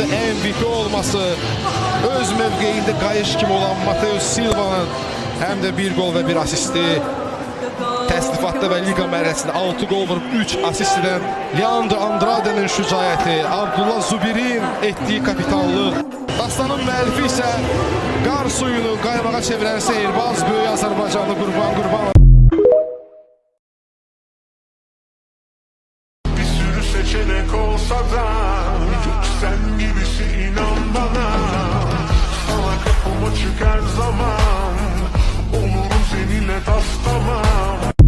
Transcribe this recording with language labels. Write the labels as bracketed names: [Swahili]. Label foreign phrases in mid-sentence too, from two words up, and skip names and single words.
[Azerbaijani] MVP olması, öz mövqeyində qayış kimi olan Mateus Silva'nın həm də 1 gol və 1 asisti, təsnifatda və liga mərhələsində 6 gol vurub 3 asist edən Leandro Andrade'nin şücaəti, Abdullah Zubirin etdiyi kapitanlıq, dastanın müəllifi isə qar suyunu qaymağa çevirən seyirbaz böyük Azərbaycanlı Qurban Qurbanov. [Turkish] Bir sürü seçenek olsa da yok sen gibisi inan bana. Sana kapım açık her zaman, olurum seninle tas tamam.